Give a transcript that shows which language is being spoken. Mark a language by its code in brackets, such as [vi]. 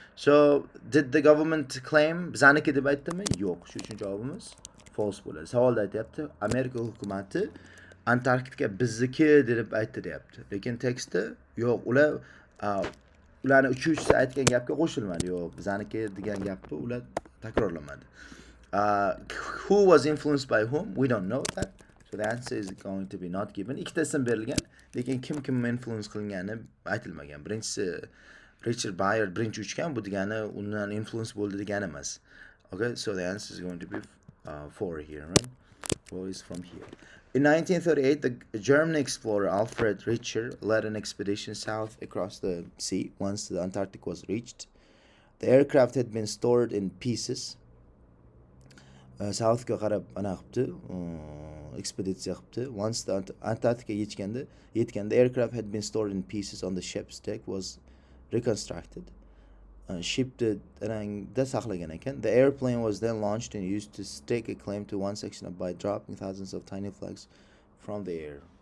[en] So, did the government claim [uz] bizaniki deb aytdimi? Yo'q. Shu uchun javobimiz false bo'ladi. Savolda aytyapti, Amerika hukumati Antarktika bizniki deb aytdi deyapti. Lekin tekstda yo'q, ularni uchuvchisi aytgan gapga qo'shilmadi. Yo'q, bizaniki degan gapni ular takrorlamadi. [en] Who was influenced by whom? We don't know that. So the answer is going to be not given. [uz] Ikkitasi berilgan, lekin kim influence qilingani aytilmagan. Birinchisi Richard Beerwood birinchi uchgan, bu degani undan influence bo'ldi degani emas. [en] Okay, so the answer is going to be 4 here, right? 4 is from here. In 1938, the German explorer Alfred Richter led an expedition south across the sea once the Antarctic was reached. The aircraft had been stored in pieces. [uz] Southga qarab ana qilibdi, ekspeditsiya qilibdi. [en] Once the Antarctica [uz] yetganda, [en] the aircraft had been stored in pieces on the ship's deck was reconstructed. [uz] Shipni rangda saqlagan ekan. [en] The airplane was then launched and used to stake a claim to one section by dropping thousands of tiny flags from the air.